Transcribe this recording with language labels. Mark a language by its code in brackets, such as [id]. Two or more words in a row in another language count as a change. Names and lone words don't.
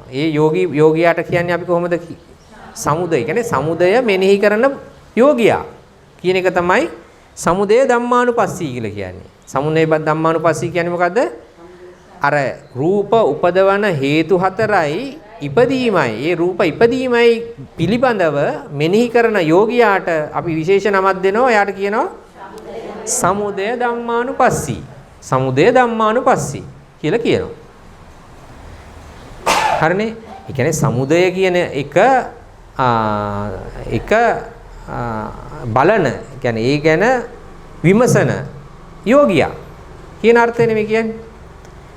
[si] ඒ යෝගියාට කියන්නේ අපි කොහොමද සමුදය කියන්නේ සමුදය මෙනෙහි කරන යෝගියා කියන එක තමයි [pi] සමුදය ධම්මානුපස්සී [si] කියලා කියන්නේ. [pi] සමුදය ධම්මානුපස්සී [si] කියන්නේ මොකද්ද? අර රූප උපදවන හේතු හතරයි ඉපදීමයි. ඒ රූප ඉපදීමයි පිළිබඳව මෙනෙහි කරන යෝගියාට අපි විශේෂ නමක් දෙනවා. එයාට කියනවා [pi] සමුදය ධම්මානුපස්සී. සමුදය ධම්මානුපස්සී [si] කියලා කියනවා. හරිනේ? ඒ කියන්නේ සමුදය කියන එක බලන කියන්නේ ඒ ගැන විමසන යෝගියා කියන අර්ථය නෙමෙයි කියන්නේ.